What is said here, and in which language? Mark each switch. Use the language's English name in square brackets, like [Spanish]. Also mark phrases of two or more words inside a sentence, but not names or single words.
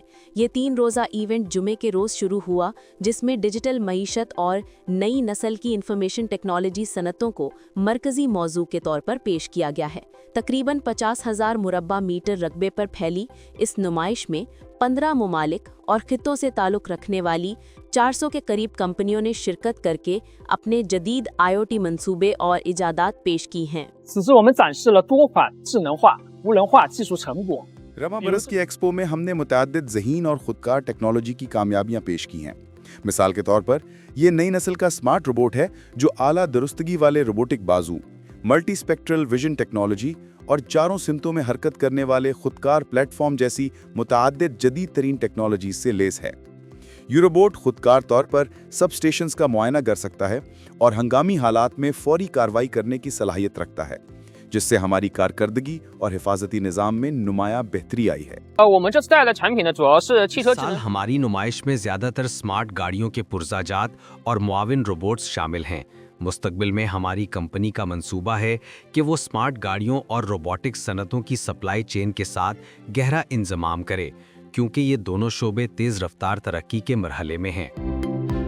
[Urdu] یہ 3 روزہ ایونٹ جمعے کے روز شروع ہوا، جس میں ڈیجیٹل معیشت اور نئی نسل کی [English] information technology [Urdu] صنعتوں کو مرکزی موضوع کے طور پر پیش کیا گیا ہے. تقریباً 50,000 مربع میٹر رقبے پر پھیلی اس نمائش میں 15 ممالک اور خطوں سے تعلق رکھنے والی 400 کے قریب کمپنیوں نے شرکت کر کے اپنے جدید IoT منصوبے اور ایجادات پیش کی ہیں. [Chinese] 此次我们展示了多款智能化、无人化技术成果。 [Urdu] رما برس کی ایکسپو میں ہم نے متعدد ذہین اور خودکار ٹیکنالوجی کی کامیابیاں پیش کی ہیں. مثال کے طور پر یہ نئی نسل کا [English] smart robot [Urdu] ہے جو اعلیٰ درستگی والے روبوٹک بازو, [English] multi spectral vision technology [Urdu] اور چاروں سمتوں میں حرکت کرنے والے خودکار پلیٹ فارم جیسی متعدد جدید ترین ٹیکنالوجی سے لیس ہے. یہ روبوٹ خودکار طور پر [English] sub stations [Urdu] کا معائنہ کر سکتا ہے اور ہنگامی حالات میں فوری کارروائی کرنے کی صلاحیت رکھتا ہے، جس سے ہماری کارکردگی اور حفاظتی نظام میں نمایاں بہتری آئی ہے. [Chinese] 我们这次带来的产品呢，主要是汽车 [Urdu] इस [Chinese] 智 [Urdu] साल [Chinese] 能 [Urdu] ہماری نمائش میں زیادہ تر اسمارٹ گاڑیوں کے پرزہ جات اور معاون روبوٹس شامل ہیں. مستقبل میں ہماری کمپنی کا منصوبہ ہے کہ وہ اسمارٹ گاڑیوں اور روبوٹکس صنعتوں کی [English] supply chain [Urdu] کے ساتھ گہرا انضمام کرے، کیونکہ یہ دونوں شعبے تیز رفتار ترقی کے مرحلے میں ہیں.